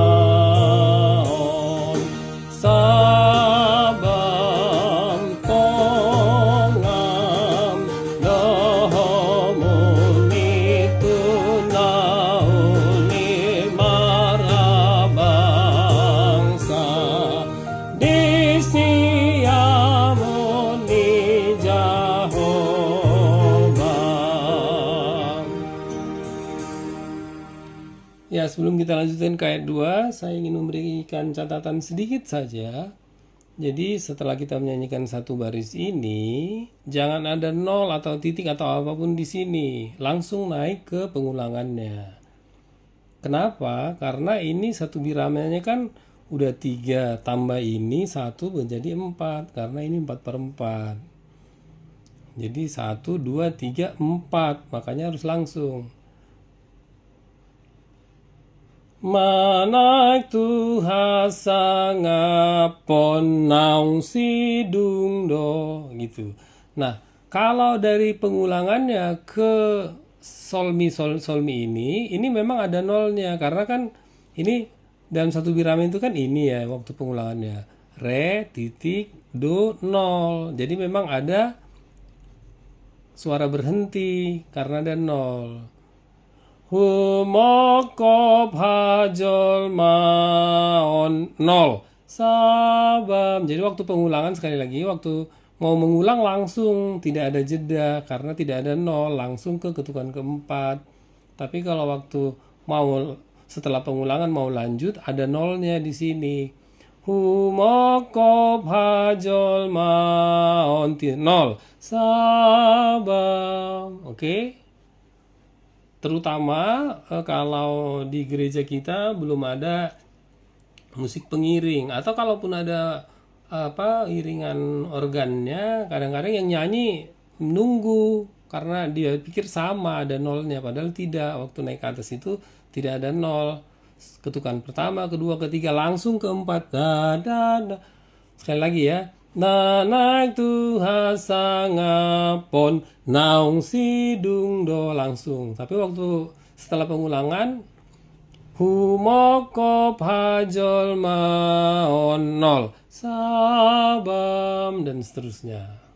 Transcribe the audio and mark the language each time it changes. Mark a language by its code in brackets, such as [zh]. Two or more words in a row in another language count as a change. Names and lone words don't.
[bbc] maon sabam pongam dohomuni tunauli marabangsa disiamuni Jehovah. [id] Ya, sebelum kita lanjutkan ke ayat 2, saya ingin memberikan catatan sedikit saja. Jadi setelah kita menyanyikan satu baris ini, jangan ada nol atau titik atau apapun di sini. Langsung naik ke pengulangannya. Kenapa? Karena ini satu biramanya kan udah 3, tambah ini 1 menjadi 4. Karena ini 4/4. Jadi 1, 2, 3, 4. Makanya harus langsung. [bbc] Manak Tuhan sangapon naung sidung do gitu. [id] Nah, kalau dari pengulangannya ke sol mi ini memang ada nolnya karena kan ini dalam satu birama itu kan ini ya waktu pengulangannya re titik do nol. Jadi memang ada suara berhenti karena ada nol. [bbc] Humoko pajol maon nol sabam. [id] Jadi waktu pengulangan sekali lagi waktu mau mengulang langsung tidak ada jeda karena tidak ada nol langsung ke ketukan keempat. Tapi kalau waktu mau setelah pengulangan mau lanjut ada nolnya di sini. [bbc] Humoko pajol maon nol sabam. Oke? [id] Terutama kalau di gereja kita belum ada musik pengiring atau kalaupun ada iringan organnya, kadang-kadang yang nyanyi menunggu karena dia pikir sama ada nolnya padahal tidak. Waktu naik ke atas itu tidak ada nol. Ketukan pertama, kedua, ketiga langsung keempat. Sekali lagi ya. [bbc] Nanak Tuhan sangapon naung sidung do langsung. [id] Tapi waktu setelah pengulangan [bbc] humoko pajol maon nol sabam [id] dan seterusnya.